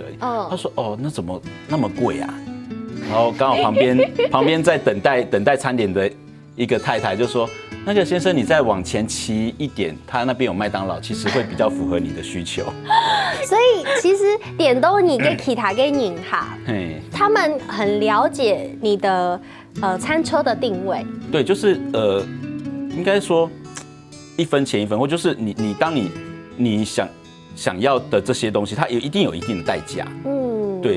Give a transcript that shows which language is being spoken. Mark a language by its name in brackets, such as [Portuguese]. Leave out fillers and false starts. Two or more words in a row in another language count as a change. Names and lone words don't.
[Chinese] 他說：那怎麼那麼貴啊？然後剛好旁邊在等待餐點的一個太太就說：那個先生，你再往前騎一點，他那邊有麥當勞，其實會比較符合你的需求。所以其實點都你給其他給人哈，他們很了解你的餐車的定位。對，就是應該說一分錢一分貨，就是你當你想要的這些東西，它一定有一定的代價。對。